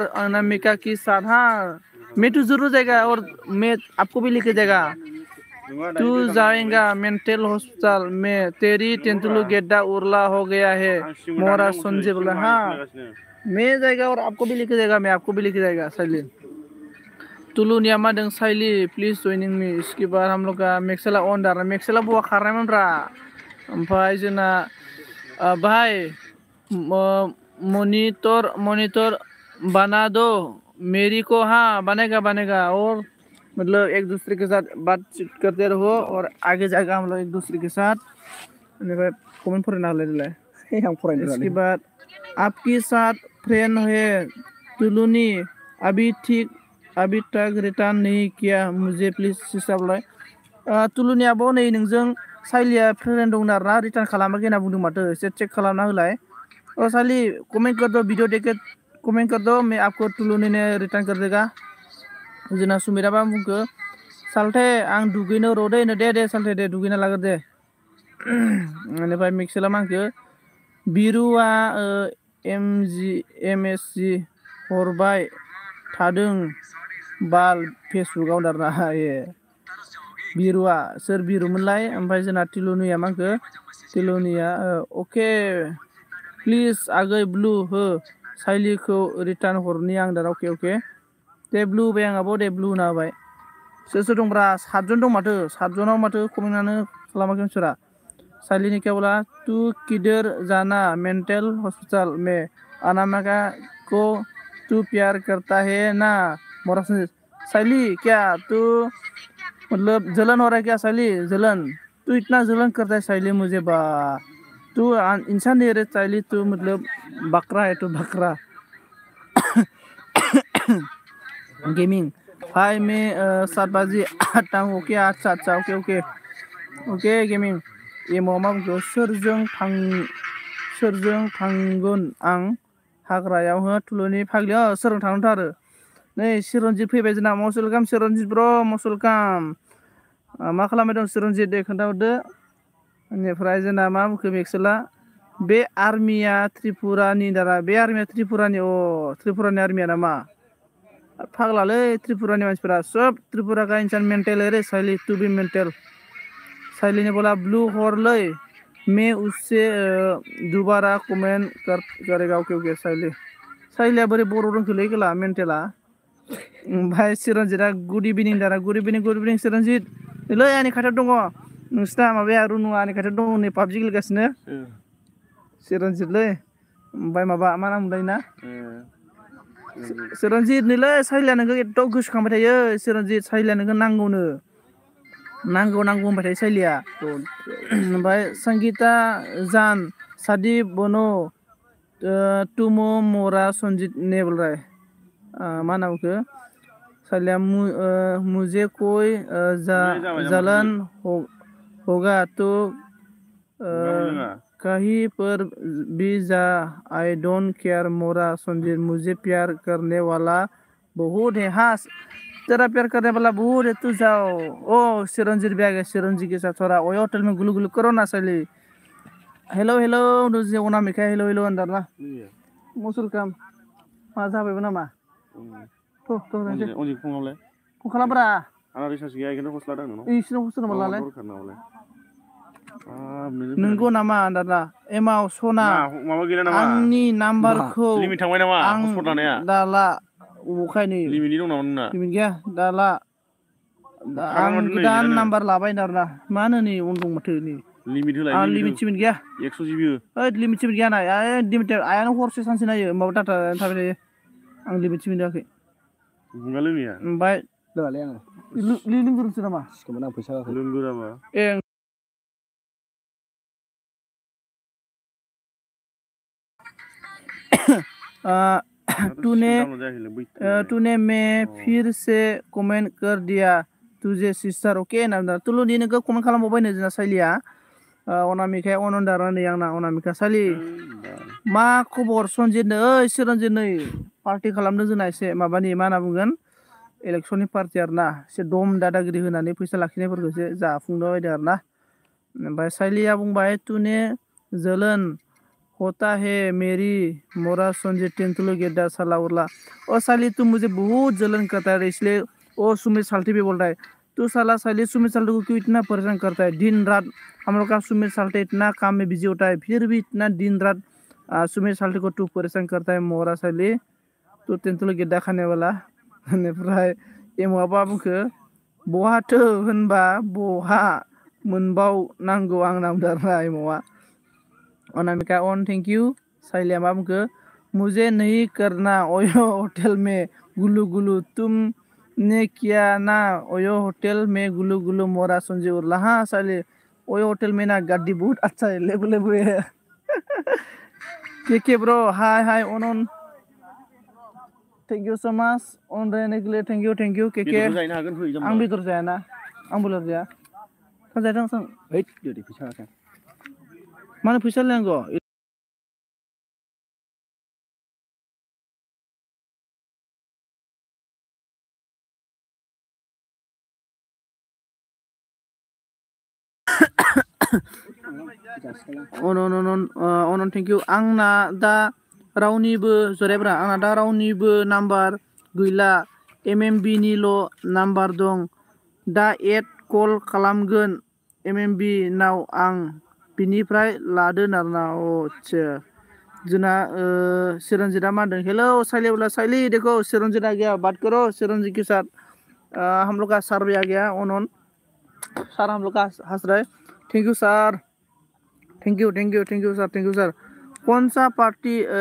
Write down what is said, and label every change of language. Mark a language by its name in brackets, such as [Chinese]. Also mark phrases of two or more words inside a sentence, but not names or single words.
[Hindi] अनामिका के साथ हाँ मैं तो जरूर जाएगा और मैं आपको भी लेके जाएगा तू जाएगा [English] mental hospital [Hindi] में तेरी तेंदुलकर गेड्डा उर्ला हो गया है मोरा संजय बोला हाँ मैं जाएगा और आपको भी लेके जाएगा मैं आपको भी लेके जाएगा साइली तुलु [Bodo] नियामा दंग [Hindi] साइली [English] please joining me [Hindi] इसके बाद हम लोग का [Bodo] मेक्सेला ऑन डारा मेक्सेला बुआ खारनाय मनरा ओमफ्राय जोंना [Hindi] भाई मॉनिटर बना दो मेरी को हाँ बनेगा और मतलब एक दूसरे के साथ बातचीत करते रहो और आगे जाएगा हम लोग एक दूसरे के साथ [Bodo] कमेंट फरायना होलाय [Hindi] इसके बाद आपके साथ फ्रेंड है तुलुनी अभी तक रिटर्न नहीं किया मुझे प्लीज सिस्टार [Bodo] तुलुनी आबो नै नोंजों साइलिया फ्रेंड दं आरोना रिटर्न खालामाखै होनना बुंदों माथो एसे चेक खालामना होलाय [Hindi] साइली कमेंट कर दो वीडियो देख कमेंट कर दो मैं आपको तुलुनी ने रिटर्न कर देगा [Bodo] जोंना सुमिराबा बुंखो सालथे आं दुगैनो र' दे सालथे दे दुगैना लागोन दे बेनिफ्राय मिक्सेला मांखो बिरुआ एमएसजि हरबाय थादों बाल फेसबुकाव दारना बिरुआ सोर बिरुमोनलाय ओमफ्राय जोंना तिलुनिया मांखो तिलुनिया अके प्लिज आगै ब्लु हो साइलिखौ रिटार्न हरनि आं दारा अके दे ब्लु बाय आंहाबो दे ब्लु होना होबाय सोर दंब्रा 7 जन दं माथो 7 जनाव माथो कमेन्टआनो खालामाखै मानसिफोरा साइलिनि केवला [Hindi] तू किधर जाना [English] mental hospital [Hindi] में अनामिका को तू प्यार करता है ना मोरा साइली क्या तू मतलब जलन हो रहा है क्या साइली जलन तू इतना जलन करता है साइली मुझे बा तू इंसान नहीं रे साइली तू मतलब बकरा है तू बकरा गेमिंग भाई मैं 7 बजे आता हूँ ओके अच्छा ओके गेमिंग [Bodo] ये मामा बुंखो सोरजों थांगोन आं हाग्रायाव हो तुलुनि फाग्लि सोरजों थांनोथ' आरो नै चिरन्जित फैबाय जोंना [English] must welcome [Bodo] चिरन्जित ब्र [English] must welcome [Bodo] मा खालामबाय दं चिरन्जित दे खोन्थाहरदो बेनिफ्राय जोंना मा बुंखो मेक्सेला बे आर्मिया त्रिपुरानि दारा बे आर्मिया त्रिपुरानि त्रिपुरानि आर्मिया नामा फाग्लालै त्रिपुरानि मानसिफोरा [Hindi] सब त्रिपुरा का इंसान मेंटल है रे [Bodo] साइली [English] to be mental [Hindi] साइली ने बोला [Bodo] ब्लू हरलै [Hindi] मैं उससे दोबारा कमेंट करेगा [Bodo] ओके साइलिया बोरै बर' रोंखोलै गला मेंटेला ओमफ्राय चिरन्जितआ [English] good evening [Bodo] दारा [English] good evening [Bodo] चिरन्जित नै आंनि खाथियाव दङ नोंसिना माबाया रुनुआ आंनि खाथियाव दङ नै पाबजि गेलेगासिनो चिरन्जितलै ओमफ्राय माबा मा नाम मोनलाय ना चिरन्जित नैलै साइलिया नोंखौ एथ' गोसोखांबाय थायो चिरन्जित साइलिया नोंखौ नांगौ होनबाय थायो साइलिया ओमफ्राय संगीता जान सादी बनो तुमो मोरा [Hindi] सन्जित ने बोल रहा है [Bodo] मा नाम बुंखो साइलिया [Hindi] मुझे कोई जलन होगा तो कहीं पर भी जा [English] I don't care [Hindi] मोरा संजीत मुझे प्यार करने वाला बहुत है हाँ तेरा प्यार करने वाला बहुत है तू जाओ ओ चिरंजीत भी आ गया चिरंजीत के साथ थोड़ा ओए होटल में गुलू गुलू करो ना साली हेलो नुजी अनामिका हेलो अंदर ना [Bodo] मुसुल काम मा जाबायबो नामा अनजि फुङावलाय फुं खालामब्रा आंना रिसार्ज गैया इखौनो हस्ला दां नोंनाव इसोरनाव हस्ला नामालाय दरखार नामालाय नंगौ नामा दादा एमाव सना माबा गैला नामा आंनि नाम्बारखौ लिमिट थांबाय नामा आं हस्पट लानाया दाला अखायनो लिमिटनि दं नामा नोंना लिमिट गैया दाला आं गोदान नाम्बार लाबाय दाना मा होनो नै उन दं माथो नै लिमिट होलाय आं लिमिट सिमिट गैया 100 GB ओइ लिमिट सिमिट गैया ना लिमिटेड आयानो हरसे सानसे नायो होमबाबो डाटा थाबाय थायो आं लिमिट सिमिट होआखै बुंगा लोंनिया ओमफ्राय लोङालै आङो लोंग्रोनोसै नामा सिखोमोन आं फैसा होआखै लोंगोराबा [Hindi] तूने मैं फिर से कमेंट कर दिया तुझे सिस्टर ओके ना [Bodo] तुलुनि नोंखौ कमेंट खालामबावबाय नो जोंना साइलिया अनामिकाया अनन्दारा नै आंना अनामिका सालि बा मा खबर सनजितनो ओइ चिरन्जित नै पार्टि खालामदों जोंना एसे माबानि मा होनना बुंगोन इलेक्सननि पार्टि आरोना एसे दम दादागिरि होनानै फैसा लाखिनायफोरखौ एसे जाफुंदों बायदों आरोना ओमफ्राय साइलिया बुंबाय [Hindi] तूने जलन होता है मेरी मोरा संजीत तेंतुलु गेड्डा साला उरला ओ साली तू मुझे बहुत जलन करता है इसलिए ओ सुमित साल्टी भी बोल रहा है तू साला साली सुमित साल्टी को क्यों इतना परेशान करता है दिन रात हम लोग का सुमित साल्टी इतना काम में बिजी होता है फिर भी इतना दिन रात सुमित साल्टी को तू परेशान करता है मोरा साली तू तेंतुलु गेड्डा खाने वाला [Bodo] बेनिफ्राय एमआबा बुंखो बहाथो होनबा बहा मोनबाव नांगौ आंना बुंदों एमआ अनामिका [Hindi] ऑन [English] thank you [Hindi] साइलिया [Bodo] मा बुंखो [Hindi] मुझे नहीं करना ओयो होटल में गुलू गुलू तुमने किया ना ओयो होटल में गुलू गुलू मोरा संजय उरला हाँ साइली ओयो होटल में ना गाड़ी बहुत अच्छा है लेबू लेबू है के ब्रो हाय हाय ऑन [English] thank you so much [Hindi] ऑन रहने के लिए [English] thank you [Hindi] के [Bodo] बेदरबो जाहैनो हागोन फै जाम्बा आं बेदर जायाना आं बुलार जाया थांजादों थां हैद दिनै फैसा होआखै मानो फैसा लायनांगौ अन [English] thank you [Bodo] आंना दा रावनिबो जरायब्रा आंना दा रावनिबो नाम्बार गैला एमएमबि निल' नाम्बार दं दा एड कल खालामगोन एमएमबि नाव आं बिनिफ्राय लादों आरोना आच्छा जोंना चिरंजीता मा होनदों [Hindi] हेलो साइली बोला साइली देखो चिरंजीत आ गया बात करो चिरंजीत के साथ हम लोग का सर भी आ गया ऑन सर हम लोग का हंस रहे [English] thank you sir thank you sir [Hindi] कौन सा पार्टी